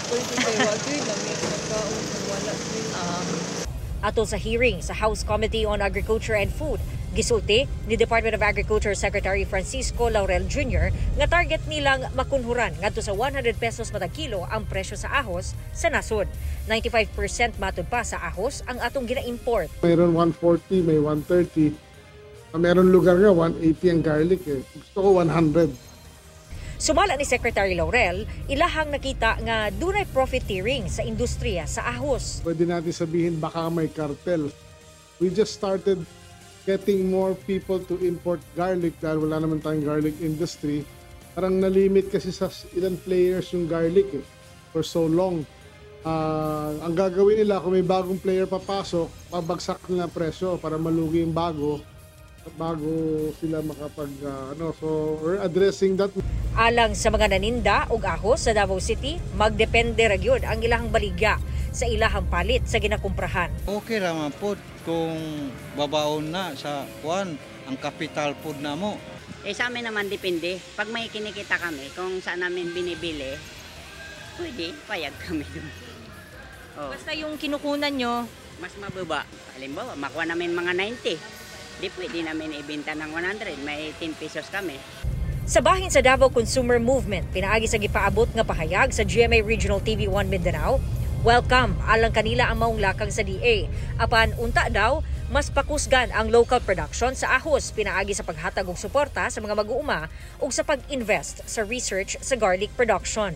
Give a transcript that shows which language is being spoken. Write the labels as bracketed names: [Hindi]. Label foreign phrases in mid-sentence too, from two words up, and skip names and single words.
[Cebuano] Ato sa hearing sa House Committee on Agriculture and Food, gisulti ni Department of Agriculture Secretary Francisco Laurel Jr. nga target nilang makunhuran ngadto sa 100 pesos matag kilo ang presyo sa ahos sa nasod. 95% matud pa sa ahos ang atong gina-import. [Filipino] Mayroon 140, may 130. Mayroon lugar nga 180 ang garlic eh. Gusto ko 100. [Cebuano] Sumala ni Secretary Laurel, ilahang nakita nga dunay profiteering sa industriya sa ahos. [Filipino] Pwede natin sabihin baka may cartel. [English] We just started getting more people to import garlic [Filipino] dahil wala naman tayong [English] garlic industry. [Filipino] Parang nalimit kasi sa ilang players yung garlic [English] for so long. [Filipino] Ang gagawin nila kung may bagong player papasok, babagsak nila presyo para malugi yung bago sila makapag [English] so we're addressing that. [Cebuano] Alang sa mga naninda og ahos sa Davao City, magdepende ra gyud ang ilahang baligya sa ilahang palit sa ginakumprahan. Okay ra man pod kung babaon na sa kuan ang capital pod namo. [Filipino] Sa amin naman depende. Pag may kinikita kami kung saan namin binibili, pwede payag kami dun. Basta yung kinukunan nyo mas mababa. Halimbawa, makuha namin mga 90. di pwede namin ibenta ng 100, may 10 pesos kami. [Cebuano] Sa bahin sa Davao Consumer Movement, pinaagi sa gipaabot nga pahayag sa GMA Regional TV 1 Mindanao, welcome alang kanila ang maong lakang sa DA. Apan unta daw, mas pakusgan ang local production sa ahos, pinaagi sa paghatag og suporta sa mga mag-uuma ug sa pag-invest sa research sa garlic production.